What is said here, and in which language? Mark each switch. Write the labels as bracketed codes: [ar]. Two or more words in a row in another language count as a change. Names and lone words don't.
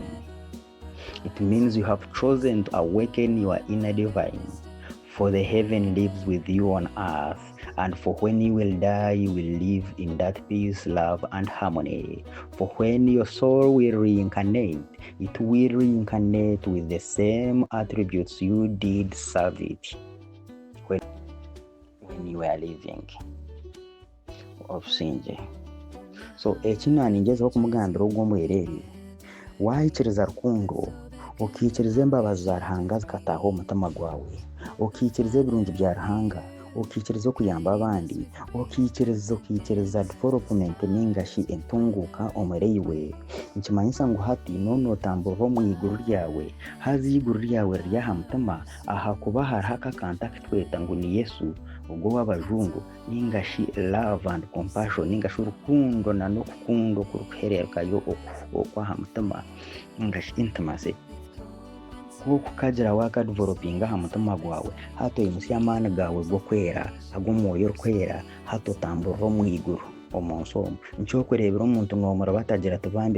[en] It means you have chosen to awaken your inner divine, for the heaven lives with you on earth, and for when you will die, you will live in that peace, love, and harmony. For when your soul will reincarnate, it will reincarnate with the same attributes you did serve it when you were living of Sinje. [nyn] So ekina ningezeho kumugambira ogw'omwerere wayikiriza rukundo ukikiriza embabazi za Ruhanga zikataha omutima gwawe ukikiriza ebirungi bya Ruhanga ukikiriza okuyamba abandi ukikiriza development ningashi entunguka omureiwe nkimanyisa ngu hati notamburira omu iguru ryawe haza iguru ryawe riri aha mutima aha kuba hariho akakantu akitweta ngu ni Yesu ubwo w'abajungu ningashi [en] love and compassion [nyn] ningashi urukundo n'okukunda okurukuhererekayo okwaha mutima ningashi intimacy kukagira wakadevelopinga aha mutima gwawe hato imusi y'amaani gawe go kwera ag'omwoyo rukwera hato tamburira omu iguru omunsi omu nkyokureebera omuntu ng'omura batagira tubambe